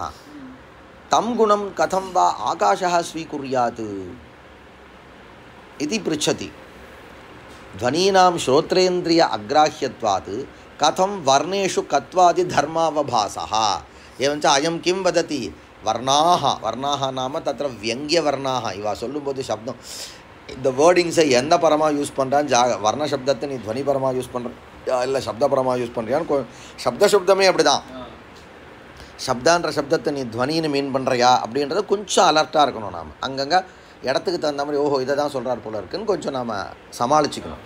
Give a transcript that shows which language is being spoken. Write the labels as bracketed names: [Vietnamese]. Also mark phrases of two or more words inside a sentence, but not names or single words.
[Sanskrit] तं गुणं कथं वा आकाशः स्वीकुर्यात् इति पृच्छति। ध्वनीनां श्रोत्रेन्द्रिय अग्राह्यत्वात् कथं वर्णेषु कत्वादिधर्मावभासः। एवञ्च अयं किं वदति? वर्णाः नाम तत्र व्यङ्ग्यवर्णाः इव [Tamil] சொல்லும்போது शब्दம் இந்த வேர்டிங்ஸை எந்த பரமாக யூஸ் பண்ணுறான்னு வர்ண சப்தத்தை நீ துவனி பரமாக யூஸ் பண்ணுறியா இல்லை சப்த பரமாக யூஸ் பண்ணுறியான்னு சப்தமே அப்படி தான். சப்தான்ற சப்தத்தை நீ துவனின்னு மீன் பண்ணுறியா அப்படின்றது கொஞ்சம் அலர்ட்டாக இருக்கணும். நாம் அங்கங்கே இடத்துக்கு தகுந்த மாதிரி ஓஹோ இதை தான் சொல்கிறார் போல இருக்குன்னு கொஞ்சம் நாம் சமாளிச்சுக்கணும்.